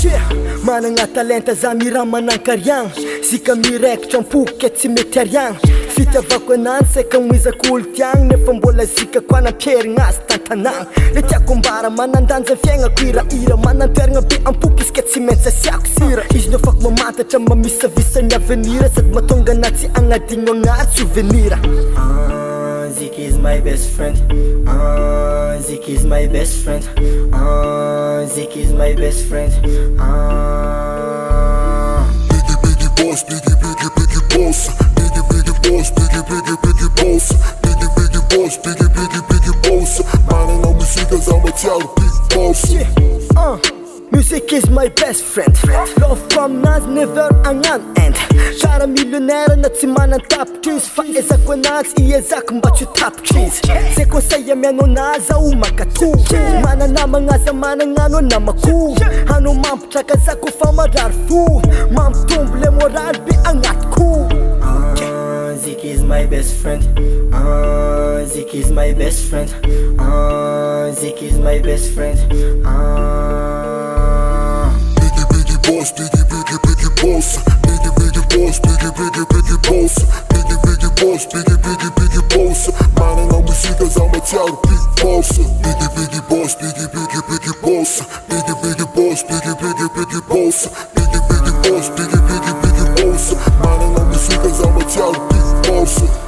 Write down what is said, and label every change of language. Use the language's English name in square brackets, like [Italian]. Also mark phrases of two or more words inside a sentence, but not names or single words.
[Malagasy] Managna talenta za mira manan-kariagna Sika miraikitra ampoky tsy mety ariagna Fitiavako anany saika moizako olo tiagna Nefa mbola zika koa nampiherigna azy tantanagna Le tiako mbara manandanja fiaignako hirahira Manantoeragna be ampoky izy ka tsy maintsy asiako sira Izy nefako mamantatra mamisavisa ny avenir Sady mahatonga anahy tsy agnadigno agnary souvenir. [English] Zika is my best friend. Zika is my best friend. Zika is my best friend. Biggie boss, biggie boss. Biggie boss, biggie boss. Biggie boss, biggie boss. [Malagasy] Managna musika za matiaro [English] big boss. Music is my best friend. Love from nas never anan end. [Malagasy] Kara millionnaire na tsy manan-tapitra izy Fa ezako anazy iezako mba tsy ho tapitra izy Zay conseil amiano anazy aho makatoky Mananamagna aza managnano namako Hanao mampitraka zako fa marary fo Mampitombo le moraly be agnatiko. [English] Zika is my best friend. Zika is my best friend. Zika is my best friend. Biggie boss, biggie boss. Biggie boss, biggie boss. Biggie boss, biggie boss. [Malagasy] Managna musika za matiaro [English] big boss. Biggie boss, biggie boss. Biggie boss, biggie boss. Biggie boss, biggie boss. [Malagasy] Managna musika za matiaro [English] big boss.